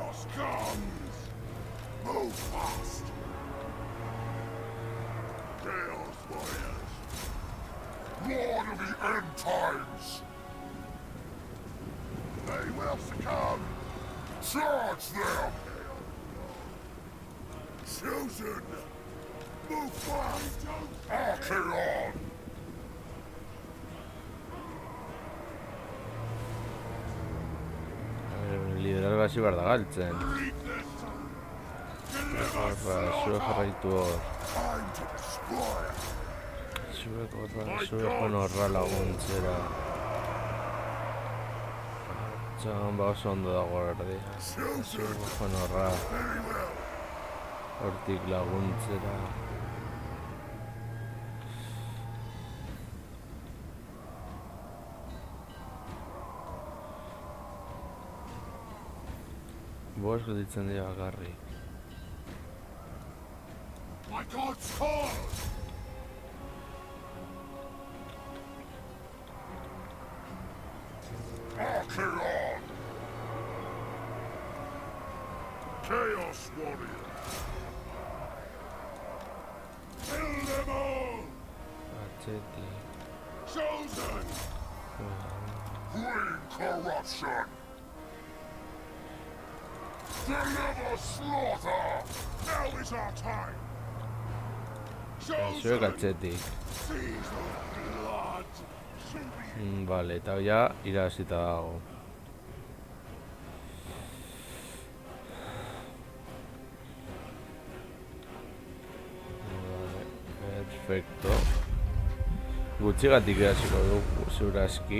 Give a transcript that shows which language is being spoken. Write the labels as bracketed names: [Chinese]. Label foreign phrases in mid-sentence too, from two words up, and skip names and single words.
[English] comes! Move fast! Chaos Warriors! Lord of the End Times! They will succumb! Charge them! Chosen! Move fast! Archeon! [Basque] Liderarga hasi behar da galtzen. [English] Greatness! Deliver [Basque] Zuek jarraitu hor. [English] Time to destroy! [Basque] Zuek joan horra laguntzera. Txan, ba oso ondo dago erdia. Zuek joan horra. [English] Very well! [Basque] Hortik laguntzera. Bost gelditzen dira bakarrik. [English] My God's cause! Archeon! Chaos Warrior! Kill them all! [Basque] Atzetik. [English] Chosen! Bring corruption! Deliver slaughter! Now is our time! [Basque] Zuek [English] Chosen! [Basque] atzetik. [English] Seize the blood! [Basque] Vale, eta ja irabazita dago. [Spanish] Vale, perfecto. [Basque] Gutxigatik irabaziko dugu ziurazki.